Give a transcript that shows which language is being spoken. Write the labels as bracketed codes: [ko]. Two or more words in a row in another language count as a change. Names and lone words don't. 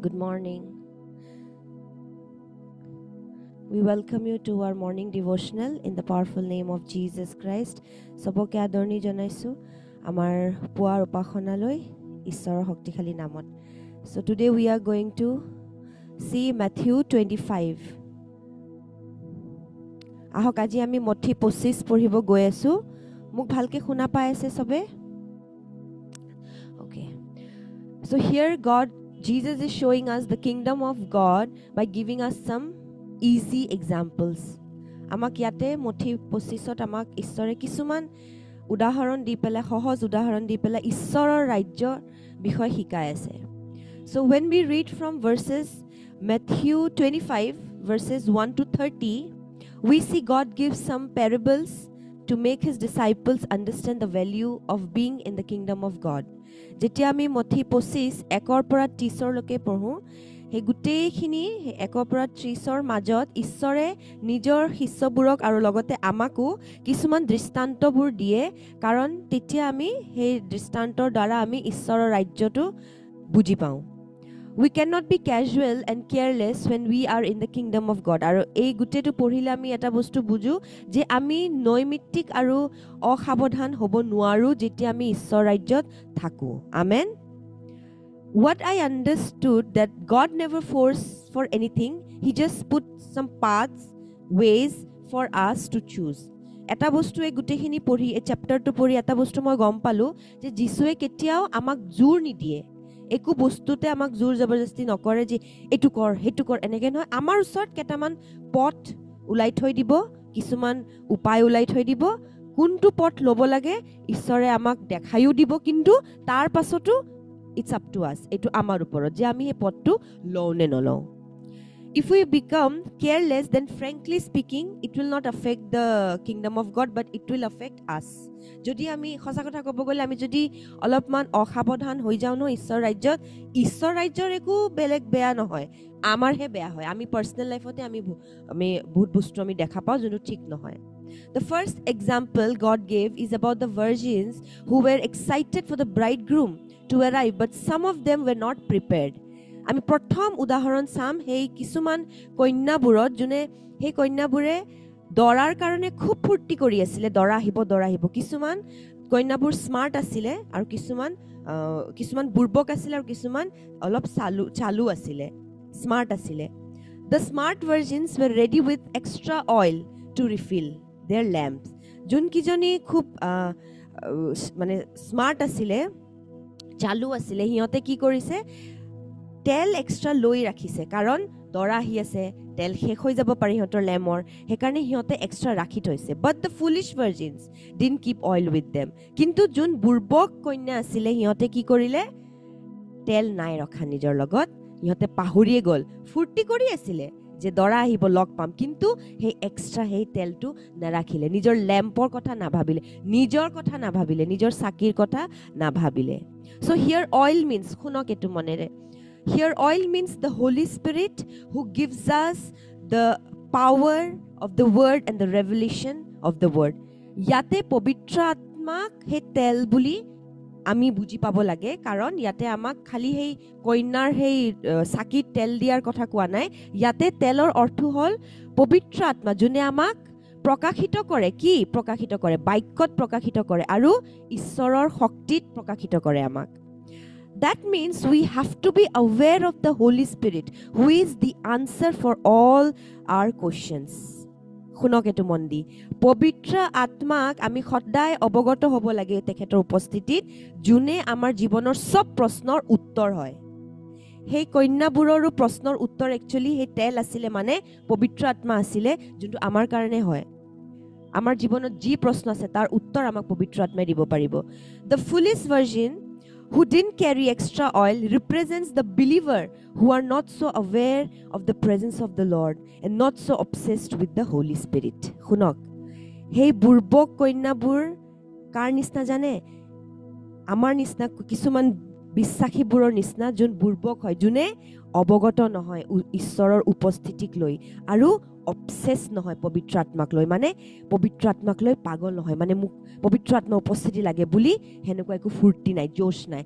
[en] morning. We welcome you to our morning devotional in the powerful name of Jesus Christ. [as] সকলোকে আদৰণি জনাইছো আমাৰ পুৱাৰ উপাসনালৈ ঈশ্বৰৰ শক্তিশালী নামত. [en] So today we are going to see Matthew 25. [as] আহক আজি আমি Matthew 25 পঢ়িব গৈ আছো. মোক ভালকে শুনা পাই আছে সবে? Okay. [en] So here Jesus is showing us the kingdom of God by giving us some easy examples. [as] আমাক ইয়াতে Matthew 25ত আমাক ঈশ্বৰে কিছুমান উদাহৰণ দি পেলাই সহজ উদাহৰণ দি পেলাই ঈশ্বৰৰ ৰাজ্যৰ বিষয় শিকাই আছে. [en] So when we read from Matthew 25 verses 1 to 30, we see God gives some parables to make his disciples understand the value of being in the kingdom of God. [as] যেতিয়া আমি Matthew 25 1 পৰা 30 লৈকে পঢ়ো, সেই গুটেইখিনি 1 পৰা 30ৰ মাজত ঈশ্বৰে নিজৰ শিষ্যবোৰক আৰু লগতে আমাকো কিছুমান দৃষ্টান্তবোৰ দিয়ে, কাৰণ তেতিয়া আমি সেই দৃষ্টান্তৰ দ্বাৰা আমি ঈশ্বৰৰ ৰাজ্যটো বুজি পাওঁ. [en] We cannot be casual and careless when we are in the kingdom of God. [as] আৰু এই গুটেটো পঢ়িলে আমি এটা বস্তু বুজো যে আমি নৈমিত্তিক আৰু অসাৱধান হ'ব নোৱাৰো যেতিয়া আমি ঈশ্বৰ ৰাজ্যত থাকো. Amen. [en] What I understood that God never forced for anything. He just put some paths, ways for us to choose. [as] এটা বস্তু এই গুটেখিনি পঢ়ি এই চ্যাপ্টাৰটো পঢ়ি এটা বস্তু মই গম পালো যে যিশুৱে কেতিয়াও আমাক জোৰ নিদিয়ে. একো বস্তুতে আমাক জোৰ জবৰদস্তি নকৰে যে এটু কৰ হেটু কৰ এনেকে নহয়. আমাৰ ওচৰত কেটামান পথ উলাই থৈ দিব, কিছুমান উপায় উলাই থৈ দিব, কোনটো পথ ল'ব লাগে ঈশ্বৰে আমাক দেখাইও দিব, কিন্তু তাৰ পাছতো [en] it's up to us. [as] এটু আমাৰ ওপৰত যে আমি এই পথটো লওঁ নে নলওঁ. [en] If we become careless, then frankly speaking, it will not affect the kingdom of God, but it will affect us. [as] যদি আমি সঁচা কথা ক'ব গ'লে আমি যদি অলপমান অসাৱধান হৈ যাওঁ ন ঈশ্বৰ ৰাজ্যৰ একো বেলেগ বেয়া নহয়, আমাৰহে বেয়া হয়. আমি [en] personal lifete [as] আমি বহুত বস্তু আমি দেখা পাওঁ যোনটো ঠিক নহয়. [en] The first example God gave is about the virgins who were excited for the bridegroom to arrive, but some of them were not prepared. [as] আমি প্ৰথম উদাহৰণ চাম সেই কিছুমান কন্যাবোৰত, যোনে সেই কন্যাবোৰে দৰাৰ কাৰণে খুব ফূৰ্তি কৰি আছিলে, দৰা আহিব. কিছুমান কন্যাবোৰ স্মাৰ্ট আছিলে আৰু কিছুমান বুৰ্বক আছিলে আৰু কিছুমান অলপ চালু আছিলে, স্মাৰ্ট আছিলে. [en] The smart virgins were ready with extra oil to refill their lamps. [as] যোনকিজনী খুব মানে স্মাৰ্ট আছিলে, চালু আছিলে, সিহঁতে কি কৰিছে, তেল এক্সট্ৰা লৈ ৰাখিছে, কাৰণ দৰা আহি আছে, তেল শেষ হৈ যাব পাৰে সিহঁতৰ লেমৰ, সেইকাৰণে সিহঁতে এক্সট্ৰা ৰাখি থৈছে. [en] But the foolish virgins didn't keep oil with them. [as] কিন্তু যোন বুৰ্বক কন্যা আছিলে সিহঁতে কি কৰিলে, তেল নাই ৰখা নিজৰ লগত, সিহঁতে পাহৰিয়ে গ'ল. ফূৰ্তি কৰি আছিলে যে দৰা আহিব, লগ পাম, কিন্তু সেই এক্সট্ৰা সেই তেলটো নাৰাখিলে, নিজৰ লেম্পৰ কথা নাভাবিলে, নিজৰ চাকিৰ কথা নাভাবিলে. [en] So here oil means, [as] শুনক এইটো মনেৰে, [en] here oil means the Holy Spirit who gives us the power of the word and the revelation of the word. [as] ইয়াতে পবিত্ৰ আত্মাক সেই তেল বুলি আমি বুজি পাব লাগে, কাৰণ ইয়াতে আমাক খালি সেই কইনাৰ সেই চাকিত তেল দিয়াৰ কথা কোৱা নাই. ইয়াতে তেলৰ অৰ্থ হ'ল পবিত্ৰ আত্মা, যোনে আমাক প্ৰকাশিত কৰে. কি প্ৰকাশিত কৰে? বাক্যত প্ৰকাশিত কৰে আৰু ঈশ্বৰৰ শক্তিত প্ৰকাশিত কৰে আমাক. [en] That means we have to be aware of the Holy Spirit, who is the answer for all our questions. [as] শুনক এটো মন দি, পবিত্ৰ আত্মাক আমি সদায় অৱগত হ'ব লাগে তেখেতৰ উপস্থিতিত, যোনে আমাৰ জীৱনৰ সব প্ৰশ্নৰ উত্তৰ হয়. সেই কন্যাবোৰৰো প্ৰশ্নৰ উত্তৰ একচুৱেলি সেই তেল আছিলে, মানে পবিত্ৰ আত্মা আছিলে, যোনটো আমাৰ কাৰণে হয়. আমাৰ জীৱনত যি প্ৰশ্ন আছে তাৰ উত্তৰ আমাক পবিত্ৰ আত্মাই দিব পাৰিব. [en] The foolish virgin who didn't carry extra oil represents the believer who are not so aware of the presence of the Lord and not so obsessed with the Holy Spirit. [as] শুনক, সেই বুৰ্বক কন্যাবোৰ কাৰ নিচিনা জানে? আমাৰ নিচিনা কিছুমান বিশ্বাসীবোৰৰ নিচিনা, যোন বুৰ্বক হয়, যোনে অৱগত নহয় ঈশ্বৰৰ উপস্থিতিক লৈ আৰু অবসেছ নহয় পবিত্ৰ আত্মাক লৈ, মানে পবিত্ৰ আত্মাক লৈ পাগল নহয়, মানে মোক পবিত্ৰ আত্মা উপস্থিতি লাগে বুলি সেনেকুৱা একো ফূৰ্তি নাই, জোশ নাই।